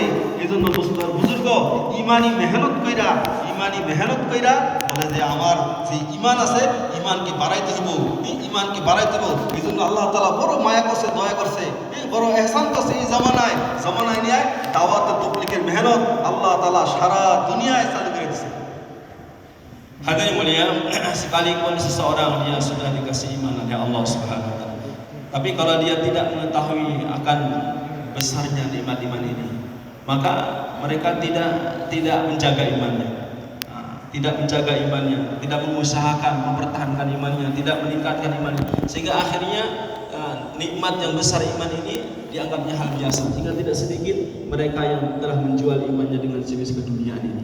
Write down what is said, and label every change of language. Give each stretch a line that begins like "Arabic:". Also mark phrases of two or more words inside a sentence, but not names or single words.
Bangla: এই জন্য বুজুর্গ ইমানি মেহনত কইরা বলে যে আমার যে ইমান আছে ইমানকে বাড়াইতে হইব, এই জন্য আল্লাহ তাআলা বড় মায়া করছে, দয়া করছে, বড় এহসান করছে। এই জামানায় নিয়ে দাওয়াতে তাবলীগের মেহনত আল্লাহ তাআলা সারা দুনিয়ায় চালু করে দিয়েছে।
Indonesian: Hadirin mulia, sekalipun seseorang dia sudah dikasih iman oleh
Arabic: الله سبحانه وتعالى,
Indonesian: tapi kalau dia tidak mengetahui akan besarnya nikmat iman ini, maka mereka tidak menjaga imannya. Tidak mengusahakan mempertahankan imannya, tidak meningkatkan imannya, sehingga akhirnya nikmat yang besar iman ini dianggapnya hal biasa, sehingga tidak sedikit mereka yang telah menjual imannya dengan semis keduniaan ini.